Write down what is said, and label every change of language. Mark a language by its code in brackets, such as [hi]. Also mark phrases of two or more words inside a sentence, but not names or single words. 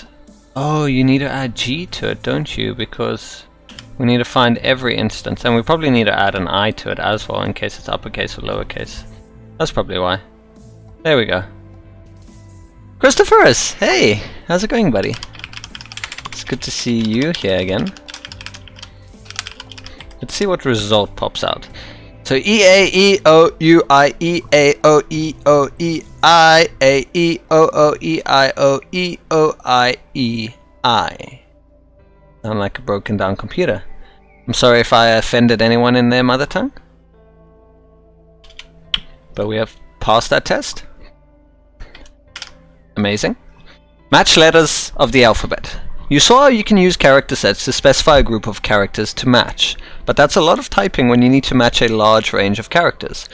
[en] Oh, you need to add G to it, don't you? Because we need to find every instance, and we probably need to add an I to it as well in case it's uppercase or lowercase. That's probably why. There we go. Christopherus! Hey! How's it going, buddy? It's good to see you here again. Let's see what result pops out. So E-A-E-O-U-I-E-A-E-O-E-I-O-E-O-I-E-I. Sound like a broken down computer. I'm sorry if I offended anyone in their mother tongue. But we have passed that test. Amazing. Match letters of the alphabet. You saw how you can use character sets to specify a group of characters to match, but that's a lot of typing when you need to match a large range of characters.